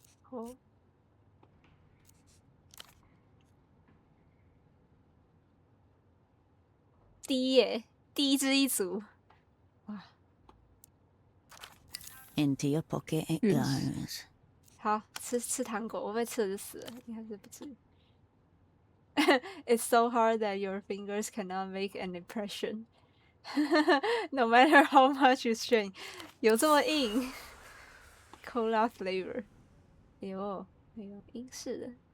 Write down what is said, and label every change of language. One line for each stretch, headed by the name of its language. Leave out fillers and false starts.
English: Oh.
Chinese: D 耶，D 之一族。哇，
English: Into your pocket it goes.
Chinese: 好，吃糖果，我被吃了就死了，应该是不至于。
English: It's so hard that your fingers cannot make an impression. No matter how much you strain. 有这么硬 ？ Cola flavor.
Chinese: 哎呦，英式的。